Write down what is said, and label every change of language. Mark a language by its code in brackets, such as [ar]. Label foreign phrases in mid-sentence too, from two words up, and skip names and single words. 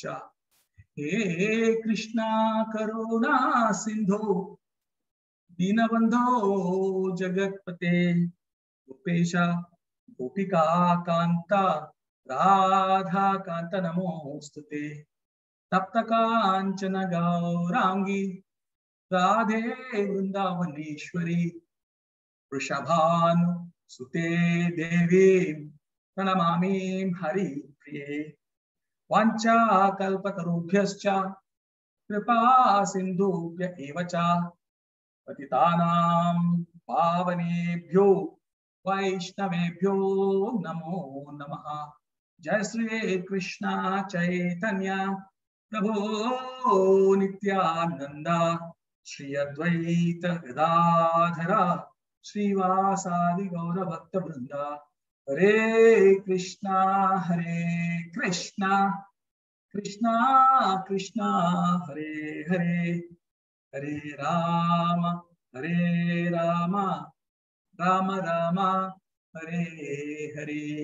[sa] హే కృష్ణ కరుణా సింధు దీనబంధో జగత్పతే గోపేశ గోపికా కాంత రాధా కాంత నమోస్తుతే. తప్త కాంచన గౌరాంగి రాధే వృందావనేశ్వరి వృషభాను సుతే దేవీ ప్రణమామి హరి ప్రియే. వాంఛా కల్పతరుభ్యశ్చ కృపా సింధుభ్య ఏవ చ పతితానాం పావనేభ్యో వైష్ణవేభ్యో నమో నమః. జయ శ్రీ కృష్ణ చైతన్య ప్రభో నిత్యానంద శ్రీ అద్వైత గదాధర శ్రీవాసాది గౌర భక్త బృంద. హరే కృష్ణ కృష్ణ కృష్ణ హరే హరే హరే రామ రామ రామ హరే హరే.